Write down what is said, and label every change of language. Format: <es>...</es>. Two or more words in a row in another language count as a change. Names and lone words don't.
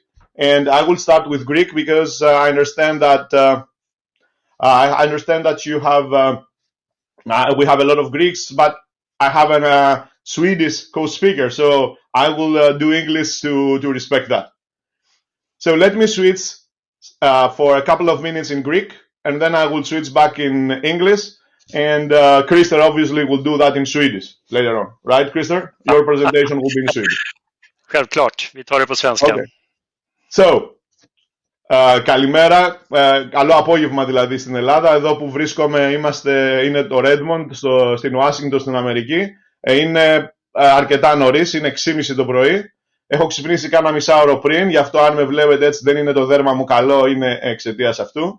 <en>And I will start with Greek because I understand that you have we have a lot of Greeks, but I have a Swedish co-speaker, so I will do English to respect that. So let me switch for a couple of minutes in Greek, and then I will switch back in English, and Krister obviously will do that in Swedish later on. Right, Krister? Your presentation will be in Swedish.</en> <sv>Självklart, vi tar det på svenska.</sv> <en>Okay. So,</en> <el>καλημέρα, καλό απόγευμα δηλαδή στην Ελλάδα. Εδώ που βρίσκομαι είναι το Redmond, στην Ουάσιγκτον, στην Αμερική. Είναι αρκετά νωρίς, είναι 6:30 το πρωί. Έχω ξυπνήσει κάνα μισάωρο πριν, γι' αυτό αν με βλέπετε έτσι δεν είναι το δέρμα μου καλό, είναι εξαιτίας αυτού.</el>